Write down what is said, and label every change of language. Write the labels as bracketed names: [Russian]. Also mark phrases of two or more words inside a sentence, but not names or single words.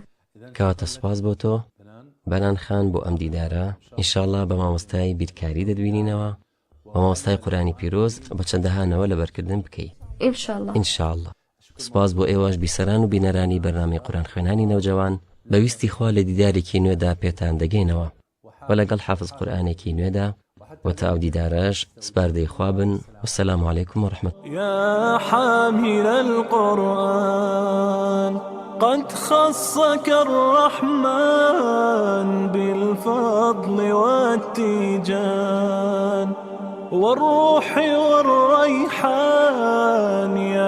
[Central Kurdish] کەواتە سوپاس بۆ تۆ بەنان خان بۆ ئەم دیدارە ئینشاءڵڵا بە مامۆستای بیرکاری دەدوینینەوە بە مامۆستای قورئانی پیرۆز بە چەندەهانەوە لەبەرکردن بکەی ئینشاءڵڵا سوپاس بۆ ئێوەش بیسەران و بینەرانی بەرنامەی قورئان خوێنانی نەوجەوان بەویستی خوا لە دیدارێکی نوێدا پێتان دەگەینەوە و لەگەڵ حافز قورئانێکی نوێدا وتا ئەو دیدارەش سپاردەی خوا بن [Arabic] والسلام عليكم ورحمة يا حامل القرآن قد خصك الرحمن بالفضل والتيجان والروح والريحان